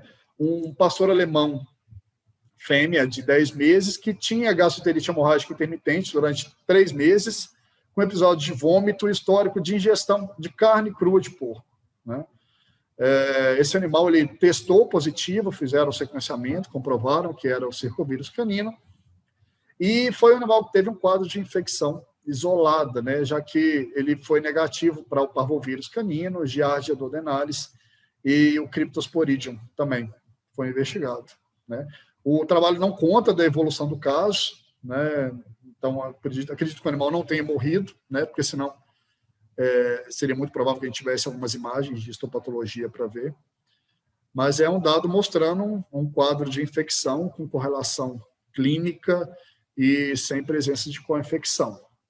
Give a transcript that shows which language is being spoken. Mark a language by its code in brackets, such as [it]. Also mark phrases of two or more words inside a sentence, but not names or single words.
[pt] Um pastor alemão fêmea de 10 meses, que tinha gastroenterite hemorrágica intermitente durante 3 meses, com episódio de vômito e histórico de ingestão de carne crua de porco, né? Esse animal ele testou positivo, fizeram o sequenciamento, comprovaram que era o circovírus canino, e foi um animal que teve um quadro de infecção isolada, né, já que ele foi negativo para o parvovírus canino, Giardia duodenalis e o Cryptosporidium também foi investigado, né? O trabalho não conta da evolução do caso, né? Então acredito que o animal não tenha morrido, né? Porque senão seria muito provável que a gente tivesse algumas imagens de histopatologia para ver. Mas é um dado mostrando um quadro de infecção com correlação clínica e sem presença de co-infecção.